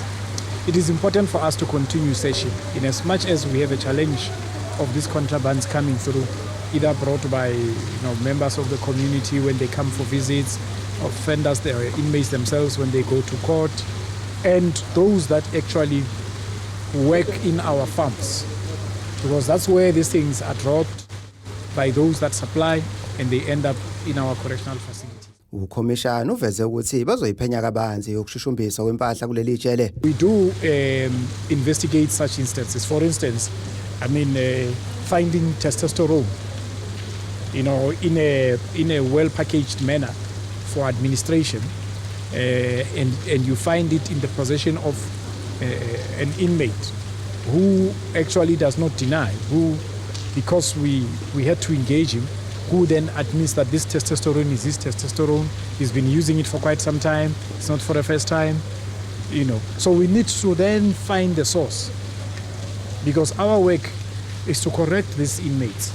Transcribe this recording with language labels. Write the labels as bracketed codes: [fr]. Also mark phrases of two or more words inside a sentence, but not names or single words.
[en] It is important for us to continue searching in as much as we have a challenge of these contrabands coming through, either brought by members of the community when they come for visits, offenders, the inmates themselves when they go to court, and those that actually work in our farms, because that's where these things are dropped by those that supply and they end up in our correctional facilities. [zu] Ukhomishana uveze ukuthi bazoyiphenya kabanzi yokushushumbiswa kwempahla kuleli jele. [en] We do investigate such instances. For instance, finding testosterone, in a well-packaged manner for administration, and you find it in the possession of an inmate who actually does not deny, who, because we had to engage him, who then admits that this testosterone is his testosterone, he's been using it for quite some time, it's not for the first time, So we need to then find the source, because our work is to correct these inmates.